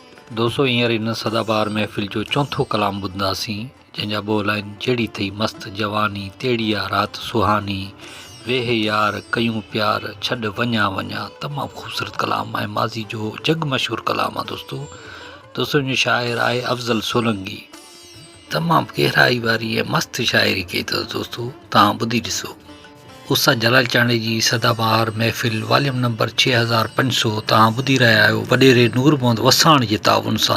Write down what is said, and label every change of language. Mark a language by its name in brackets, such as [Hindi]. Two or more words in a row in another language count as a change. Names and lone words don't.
[Sindhi] दोस्तों हींअर इन सदाबहार महफ़िल जो चौथो कलाम ॿुधंदासीं, जंहिंजा ॿोल आहिनि जहिड़ी थई मस्त जवानी तेड़ी आ रात सुहानी, वेह यार कयूं प्यार छॾ वञा वञा। तमामु ख़ूबसूरत कलाम आहे, माज़ी जो जग मशहूर कलाम आहे। दोस्तों जो शाइर आहे अफ़ज़ल सोलंकी। तमामु गहराई वारी ऐं मस्तु शाइरी कई अथसि। दोस्तों तव्हां ॿुधी ॾिसो। उषा जलाल चांडे जी सदाबहार महफ़िल [English] volume number [Sindhi] 6500 तव्हां ॿुधी रहिया आहियो वॾेरे नूर मोहम्मद वसाण जे ताउन सां।